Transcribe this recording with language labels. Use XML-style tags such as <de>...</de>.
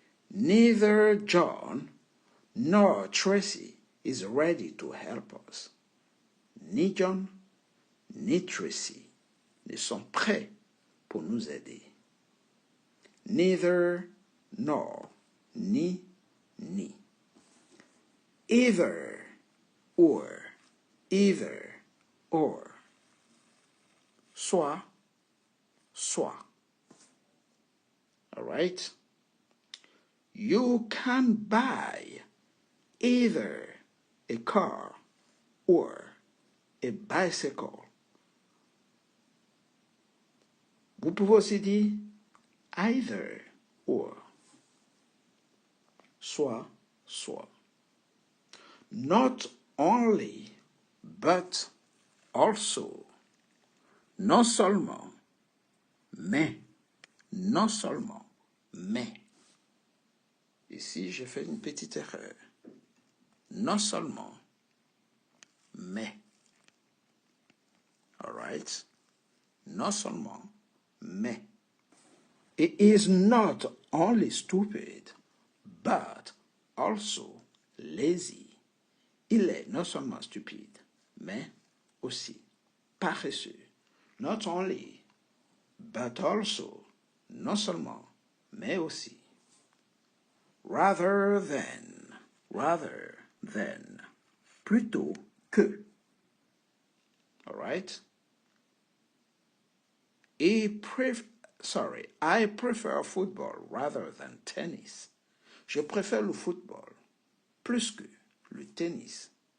<en>Neither John nor Tracy is ready to help us.</en> <fr>Ni John, ni Tracy ne sont prêts pour nous aider.</fr> <en>Neither, nor,</en> <fr>ni, ni.</fr> <en>Either, or, either, or.</en> <fr>Soit, soit.</fr> <en>All right? You can buy either a car or a bicycle.</en> <fr>Vous pouvez aussi dire</fr> <en>either or.</en> <fr>Soit, soit.</fr> <en>Not only, but also.</en> <fr>Non seulement, mais. Non seulement, mais. Ici, j'ai fait une petite erreur. Non seulement, mais.</fr> <en>All right?</en> <fr>Non seulement, mais.</fr> <en>He is not only stupid, but also lazy.</en> <fr>Il est non seulement stupide, mais aussi paresseux.</fr> <en>Not only, but also.</en> <fr>Non seulement, mais aussi.</fr> <en>Rather than,</en> <fr>plutôt que.</fr> <en>All right? I prefer football rather than tennis.</en> <fr>Je préfère le football plus que le tennis.</fr>